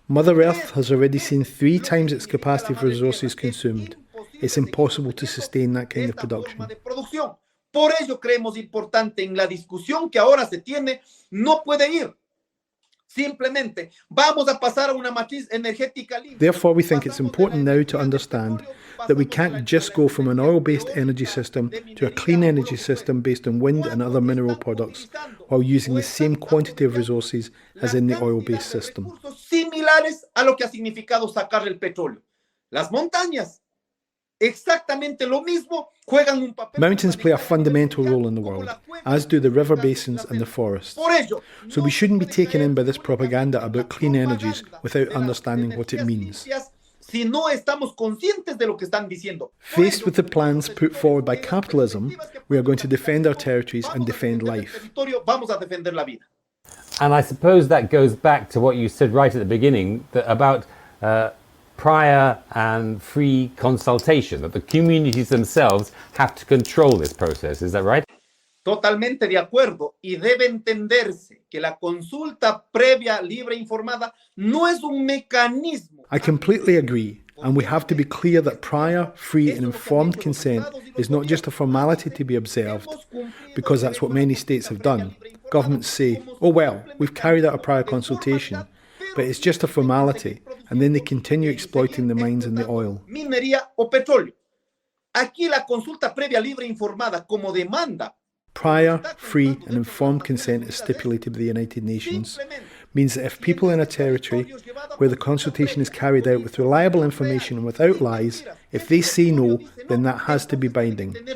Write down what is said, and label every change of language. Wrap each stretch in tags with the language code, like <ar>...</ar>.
<en>Mother Earth has already seen 3 times its capacity for resources consumed. It's impossible to sustain that kind of production.</en> <es>Por ello creemos importante en la discusión que ahora se tiene, no puede ir. Simplemente vamos a pasar a una matriz energética libre.</es> <en>Therefore, we think it's important now to understand that we can't just go from an oil-based energy system to a clean energy system based on wind and other mineral products, while using the same quantity of resources as in the oil-based system.</en> <es>Similares a lo que ha significado sacar el petróleo. Las montañas, exactamente lo mismo, juegan un papel.</es> <en>Mountains play a fundamental role in the world, as do the river basins and the forests. So we shouldn't be taken in by this propaganda about clean energies without understanding what it means.</en> <es>Si no estamos conscientes de lo que están diciendo.</es> <en>Faced with the plans put forward by capitalism, we are going to defend our territories and defend life.</en> <es>Vamos a defender la vida.</es> <en>And I suppose that goes back to what you said right at the beginning about prior and free consultation, that the communities themselves have to control this process. Is that right?</en> <es>Totalmente de acuerdo, y debe entenderse que la consulta previa, libre, informada no es un mecanismo.</es> <en>I completely agree, and we have to be clear that prior, free and informed consent is not just a formality to be observed, because that's what many states have done. Governments say, oh well, we've carried out a prior consultation, but it's just a formality, and then they continue exploiting the mines and the oil.</en> <es>Minería o petróleo. Aquí la consulta previa, libre, informada como demanda.</es> <en>Prior, free and informed consent is stipulated by the United Nations, means that if people in a territory where the consultation is carried out with reliable information and without lies, if they say no, then that has to be binding.</en>